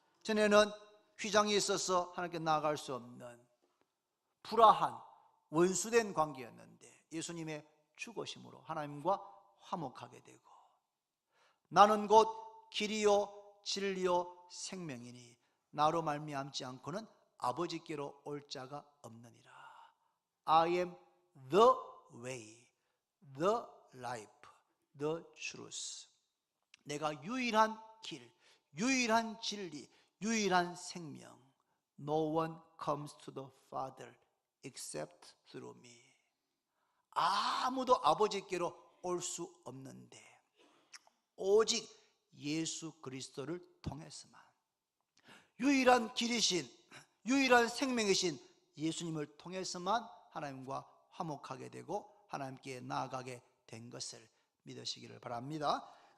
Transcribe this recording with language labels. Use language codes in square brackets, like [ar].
[ko] 전에는 휘장이 있어서 하나님께 나아갈 수 없는 불화한 원수된 관계였는데 예수님의 죽으심으로 하나님과 화목하게 되고, 나는 곧 길이요 진리요 생명이니 나로 말미암지 않고는 아버지께로 올 자가 없느니라. [en] I am the way, the life, the truth. [ko] 내가 유일한 길, 유일한 진리, 유일한 생명. [en] No one comes to the Father except through me. [ko] 아무도 아버지께로 올 수 없는데 오직 예수 그리스도를 통해서만, 유일한 길이신 유일한 생명이신 예수님을 통해서만 하나님과 화목하게 되고 하나님께 나아가게 된 것을 믿으시기를 바랍니다.